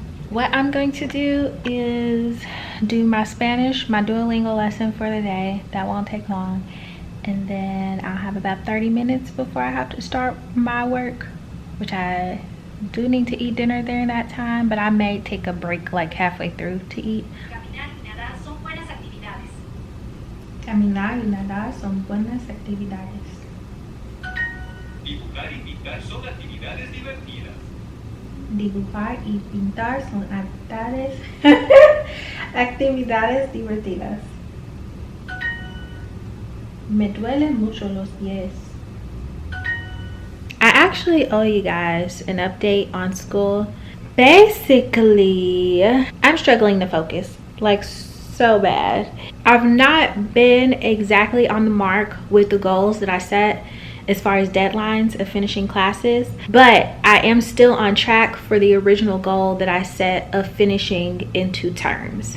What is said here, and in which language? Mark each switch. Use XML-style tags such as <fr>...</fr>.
<en>What I'm going to do is do my Spanish, my Duolingo lesson for the day. That won't take long. And then I'll have about 30 minutes before I have to start my work, which I do need to eat dinner during that time, but I may take a break like halfway through to eat.</en> <es>Caminar y nadar son buenas actividades. Dibujar y pintar son actividades divertidas. Dibujar y pintar son actividades, actividades divertidas. Me duelen mucho los pies.</es> <en>I actually owe you guys an update on school. Basically, I'm struggling to focus, like so bad. I've not been exactly on the mark with the goals that I set as far as deadlines of finishing classes, but I am still on track for the original goal that I set of finishing in 2 terms.</en>